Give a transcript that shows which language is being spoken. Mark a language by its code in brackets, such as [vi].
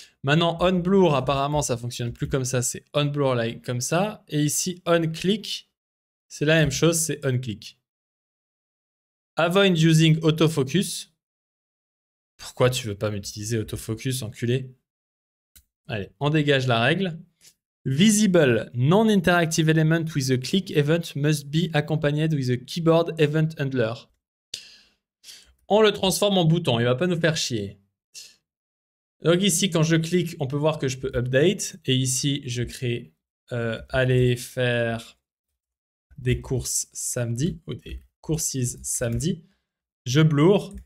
[fr] Maintenant, onBlur, apparemment, ça fonctionne plus comme ça. C'est onBlur like comme ça. Et ici, onClick, c'est la même chose. C'est onClick. [en] Avoid using autofocus. [fr] Pourquoi tu veux pas m'utiliser autofocus, enculé? Allez, on dégage la règle. [en] Visible non-interactive element with a click event must be accompanied with a keyboard event handler. [fr] On le transforme en bouton, il va pas nous faire chier. Donc ici, quand je clique, on peut voir que je peux update. Et ici, je crée aller faire des courses samedi ou des courses samedi. Je blur.